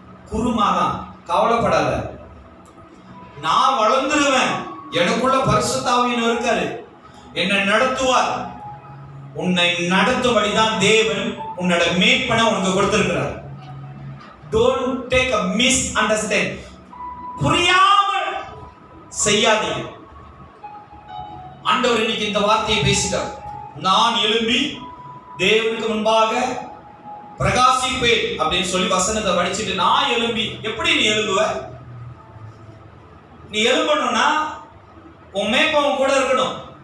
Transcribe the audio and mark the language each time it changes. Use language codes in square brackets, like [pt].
[ta] குருமாதான், கவலைப்படாத. நான் வளர்ந்துருவேன், எனக்குள்ள பரிசுத்த ஆவியானவர் இருக்காரு, என்னை நடத்துவார். உன்னை நடத்தும்படிதான் தேவன் உன்னோட மேய்ப்பனை உனக்கு கொடுத்திருக்கிறார். [en] Don't take a misunderstand. [ta] புரியாமல் செய்யாதீங்க. ஆண்டவர் இன்னைக்கு இந்த வார்த்தையை பேசிட்டார். நான் எழும்பி தேவனுக்கு முன்பாக பிரகாசிப்பேன் அப்படின்னு சொல்லி வசனத்தை படிச்சுட்டு நான் எழும்பி. எப்படி நீ எழும்புவ? நீ எழும்பணும்னா உன் மேய்ப்பன் கூட இருக்கணும்.